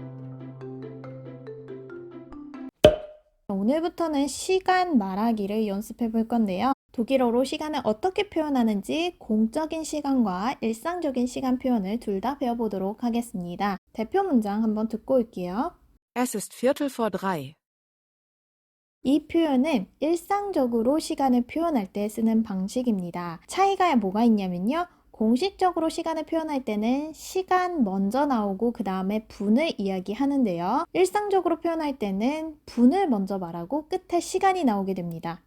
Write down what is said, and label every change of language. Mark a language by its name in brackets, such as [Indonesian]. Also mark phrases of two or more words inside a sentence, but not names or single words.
[Korean] 오늘부터는 시간 말하기를 연습해 볼 건데요. 독일어로 시간을 어떻게 표현하는지 공적인 시간과 일상적인 시간 표현을 둘 다 배워보도록 하겠습니다. 대표 문장 한번 듣고 올게요. [German] Es ist Viertel vor drei. [Korean] 이 표현은 일상적으로 시간을 표현할 때 쓰는 방식입니다. 차이가 뭐가 있냐면요. 공식적으로 시간을 표현할 때는 시간 먼저 나오고 그 다음에 분을 이야기하는데요. 일상적으로 표현할 때는 분을 먼저 말하고 끝에 시간이 나오게 됩니다.